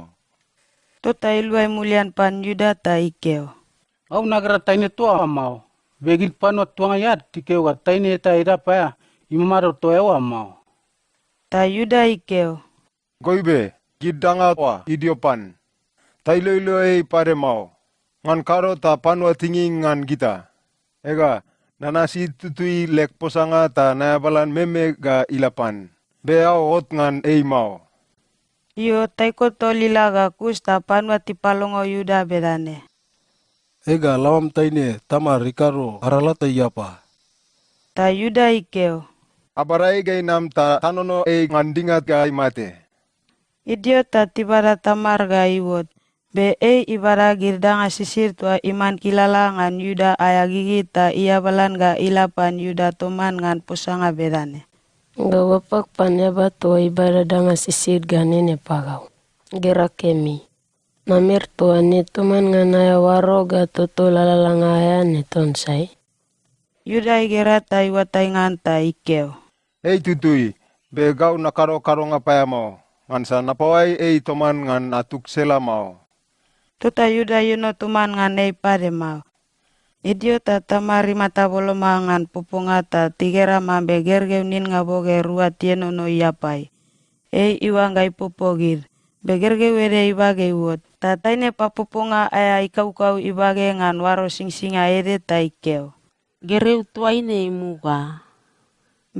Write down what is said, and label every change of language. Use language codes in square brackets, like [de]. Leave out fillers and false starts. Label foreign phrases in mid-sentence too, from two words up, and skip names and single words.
[mna] Tota iluai mulian pan Yuda ta ikeo. Au nagara taine tua mau. Begil pano tuanga yad tikeu ga taine ta era paya imamaro to ewa mau. Ta Yuda ikeo. Goibe, gidanga wa idiopan. Ta ilo pare mau. Ngan karo ta panwa tingi ngan kita. Ega, nanasi tutui lek posanga ta nayabalan meme ga ilapan. Beao ot ngan mau. Iyo taiko tolila ga kusta panwa tipalongo Yuda bedane. Ega lawam taine Tamar rikaro aralata iapa. Ta Yuda ikeo. Abarai gai nam ta tanono ngandingat ga imate. Idio ta tibara Tamar ga iwot. Be ibara girdanga sisir tua iman kilalangan Yuda aya gigi ta ia balan ga ilapan Yuda toman ngan pusanga bedane. Ga wapak panyaba tua ibara danga sisir ga nene pagau. Gera kemi. Namer tua ne toman ngan aya waro ga toto lalalanga aya ne tonsai. Yuda igera ta iwatai ngan ta ikeo. Tutui, be gau nakaro ngapaya mau. Ngan sa napawai toman ngan atuk sela mau. Tota Yuda yuno tuman ngan pare mau. Idio ta Tamari mata boloma ngan pupunga ta tigera mambe gergeu nin ngaboge rua tieno no iapai. Iwa ngai pupogir. Begergeu ere ibage uot. Ta taine papupunga aya ikau ibage ngan waro singsinga ere ta ikeo. Gereu tuaine imuga.